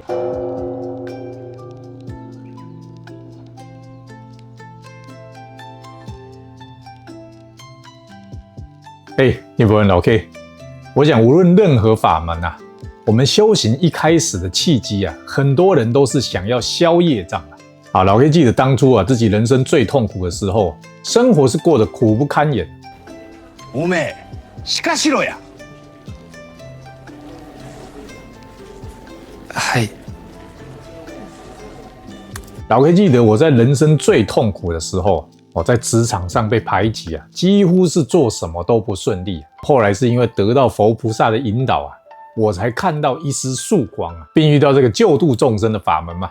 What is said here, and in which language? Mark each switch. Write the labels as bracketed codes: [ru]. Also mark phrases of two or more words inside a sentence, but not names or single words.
[zh] 念佛人老 K， 我想无论任何法门我们修行一开始的契机很多人都是想要消业障老 K 记得当初自己人生最痛苦的时候，生活是过得苦不堪言。 [ja] おめえ、しかしろや。はい。 [zh] 老 K 记得我在人生最痛苦的时候，我在职场上被排挤几乎是做什么都不顺利。后来是因为得到佛菩萨的引导我才看到一丝曙光并遇到这个救度众生的法门嘛。